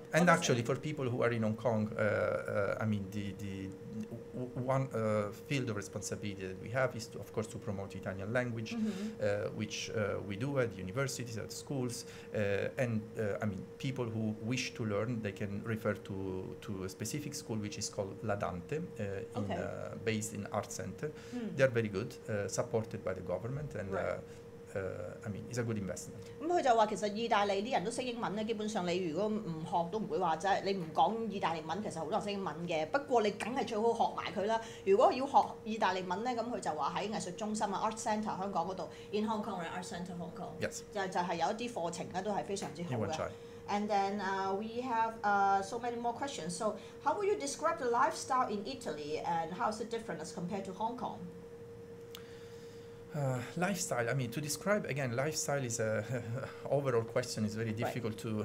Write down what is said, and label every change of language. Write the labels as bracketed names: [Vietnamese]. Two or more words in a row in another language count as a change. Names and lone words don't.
[English] And actually, for people who are in Hong Kong, I mean, the one field of responsibility that we have is, to, of course, to promote Italian language, which we do at universities, at schools, and I mean, people who wish to learn, they can refer to a specific school which is called La Dante, based in Art Center. They are very good, supported by the government, and I mean, it's a good investment. [Cantonese] 咁佢就話其實意大利啲人都識英文咧，基本上你如果唔學都唔會話即係你唔講意大利文，其實好多人識英文嘅。不過你梗係最好學埋佢啦。如果要學意大利文咧，咁佢就話喺藝術中心啊 Art Centre 香港嗰度 ， [English] in Hong Kong Art Centre Hong Kong， Yes， [Cantonese] 就係有一啲課程咧都係非常之好嘅。 [English] And then we have so many more questions. So how would you describe the lifestyle in Italy and how is it different as compared to Hong Kong? Lifestyle. I mean, to describe again, lifestyle is a overall question. Is very difficult to